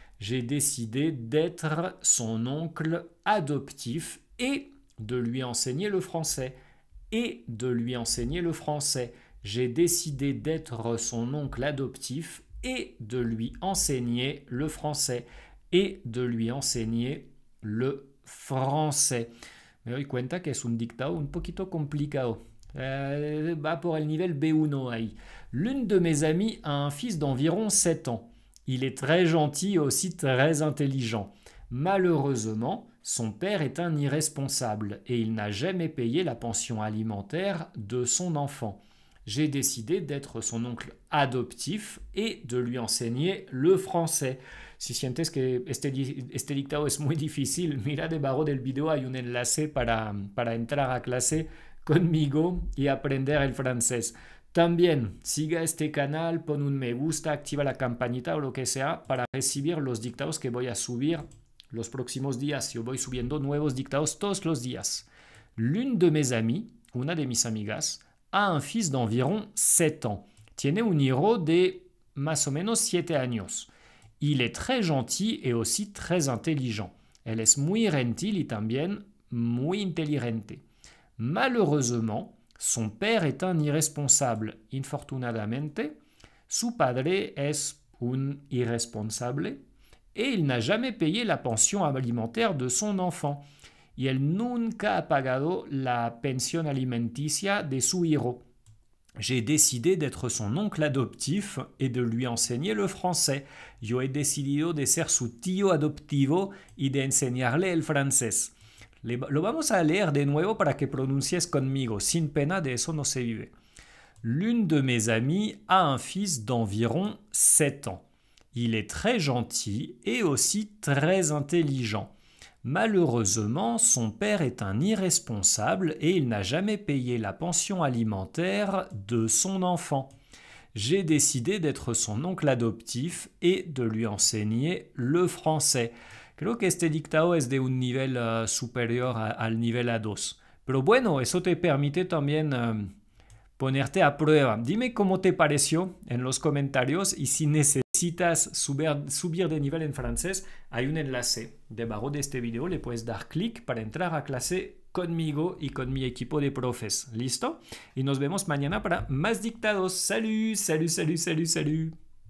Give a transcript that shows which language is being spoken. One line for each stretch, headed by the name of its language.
French: J'ai décidé d'être son oncle adoptif et de lui enseigner le français. Et de lui enseigner le français. J'ai décidé d'être son oncle adoptif et de lui enseigner le français. Et de lui enseigner le français.
Spanish: Me doy cuenta que es un dictado un poquito complicado. Va por el nivel B1 ahí.
French: L'une de mes amies a un fils d'environ 7 ans. Il est très gentil et aussi très intelligent. Malheureusement, son père est un irresponsable et il n'a jamais payé la pension alimentaire de son enfant. J'ai décidé d'être son oncle adoptif et de lui enseigner le français.
Spanish: Si sientes que este dictado es muy difícil, mira debajo del video, hay un enlace para entrar a clase conmigo y aprender el francés. También siga este canal, pon un me gusta, activa la campanita o lo que sea para recibir los dictados que voy a subir los próximos días. Yo voy subiendo nuevos dictados todos los días.
French: L'une de mes amies,
Spanish: una de mis amigas,
French: a un fils d'environ 7 ans.
Spanish: Tiene un hijo de más o menos 7 años.
French: Il est très gentil et aussi très intelligent.
Spanish: Elle es muy gentil y también muy inteligente.
French: Malheureusement, son père est un irresponsable.
Spanish: Infortunadamente, su padre es un irresponsable
French: et il n'a jamais payé la pension alimentaire de son enfant.
Spanish: Y él nunca ha pagado la pensión alimenticia de su hijo.
French: J'ai décidé d'être son oncle adoptif et de lui enseigner le français.
Spanish: Yo he decidido de ser su tío adoptivo y de enseñarle el francés. Lo vamos a leer de nuevo para que pronuncies conmigo. Sin pena, de eso no se vive.
French: L'une de mes amies a un fils d'environ 7 ans. Il est très gentil et aussi très intelligent. Malheureusement, son père est un irresponsable et il n'a jamais payé la pension alimentaire de son enfant. J'ai décidé d'être son oncle adoptif et de lui enseigner le français.
Spanish: Creo que este dictado es de un nivel superior al nivel A2. Pero bueno, eso te permite también ponerte a prueba. Dime cómo te pareció en los comentarios y si necesitas subir de nivel en francés, hay un enlace debajo de este video, le puedes dar clic para entrar a clase conmigo y con mi equipo de profes. ¿Listo? Y nos vemos mañana para más dictados. Salut, salut, salut, salut, salut.